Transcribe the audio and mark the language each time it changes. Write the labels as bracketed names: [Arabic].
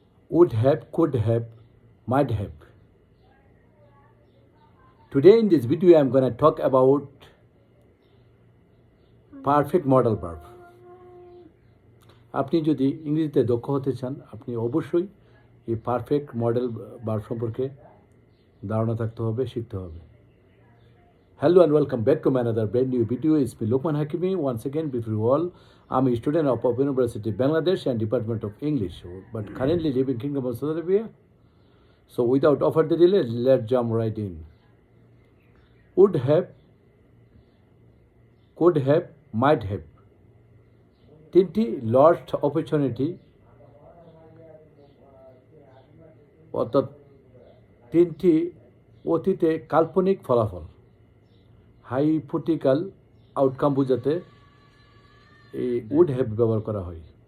[English] would have, could have, might have. Today in this video I'm going to talk about perfect modal verb. [Bangla] আপনি যদি ইংরেজিতে দক্ষ হতে চান আপনি অবশ্যই এই পারফেক্ট মডেল ভার্ব সম্পর্কে ধারণা থাকতে হবে, শিখতে হবে। [English] Hello and welcome back to my another brand new video. It's me Lokman Hakimi. Once again, before you all, I'm a student of Open University Bangladesh and Department of English, but currently live in Kingdom of Saudi Arabia. So without further delay, let's jump right in. Would have, could have, might have. [Bangla] তিনটি lost opportunity, অর্থাৎ তিনটি অতীতে কাল্পনিক ফলাফল, hypothetical outcome বোঝাতে এই would have ব্যবহার করা হয়।